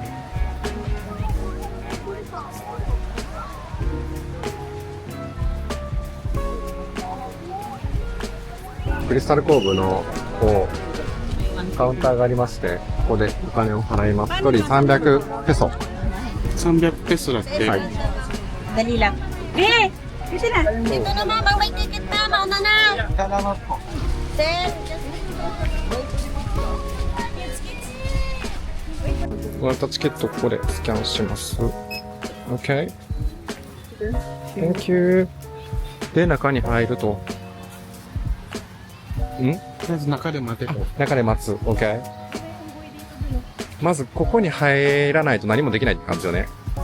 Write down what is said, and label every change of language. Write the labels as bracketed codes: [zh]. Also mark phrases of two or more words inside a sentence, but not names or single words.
[ja] クリスタルコーブのカウンターがありまして、ここでお金を払います。1人300ペソ。300ペソだっけ？はい。 [tl] Dali lang. Kasi na. Dito naman, bang may ticket na, mauna na. Salamat po. Sir, [en] just... [ja] もらったチケットをここでスキャンします。OK。 [en] Thank you。 [ja] で、中に入ると。とりあえず中で待てと。中で待つ。OK。まず、ここに入らないと何もできないって感じよね。